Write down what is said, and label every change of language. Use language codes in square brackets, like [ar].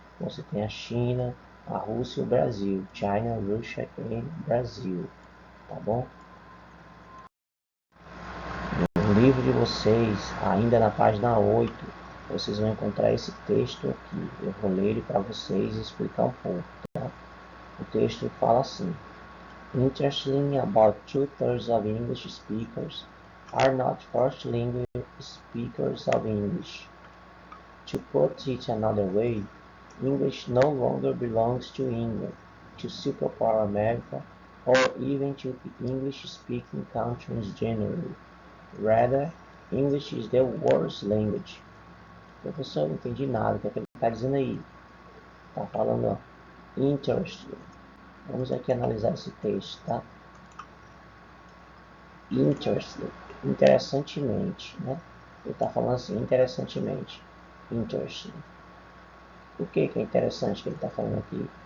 [pt] Você tem a China, a Rússia e o Brasil. China, Russia e Brasil. Tá bom? No livro de vocês, ainda na página 8, vocês vão encontrar esse texto aqui. Eu vou ler ele para vocês e explicar um pouco. Tá? O texto fala assim: [en] Interestingly, about 2/3 of English speakers are not first language speakers of English. To put it another way, English no longer belongs to England, to superpower America, or even to the English-speaking countries generally. Rather, English is the world's language. [pt] Professor, eu não entendi nada. O que é que ele está dizendo aí? Está falando, ó, interesting. Vamos aqui analisar esse texto, tá? Interesting. Interessantemente, né? Ele está falando assim, interessantemente. Interesting. O que é interessante que ele está falando aqui?